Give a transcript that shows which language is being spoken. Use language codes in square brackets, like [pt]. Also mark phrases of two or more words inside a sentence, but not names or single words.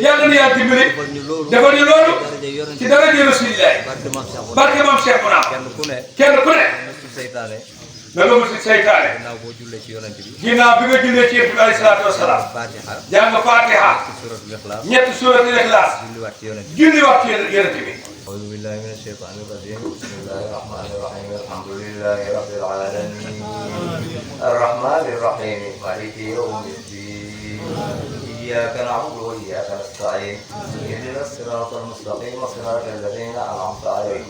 [wo] defal ñu loolu ci daraja Rasulillah barke maam Cheikh bu naama kenn ku ne na nga mucc seytaane ginnaaw boo jullee ci yonent bi ginnaaw bi nga jullee ci yonent bi [ar] عليه الصلاة والسلام [wo] jàng Fatiha ñetti suuratul Ixlaas julliwaat ci yonent bi [ar] أعوذ بالله من الشيطان الرجيم بسم الله الرحمن الرحيم الحمد لله رب العالمين الرحمن الرحيم مالك يوم الدين إياك نعبد وإياك نستعين اهدنا الصراط المستقيم صراط الذين أنعمت عليهم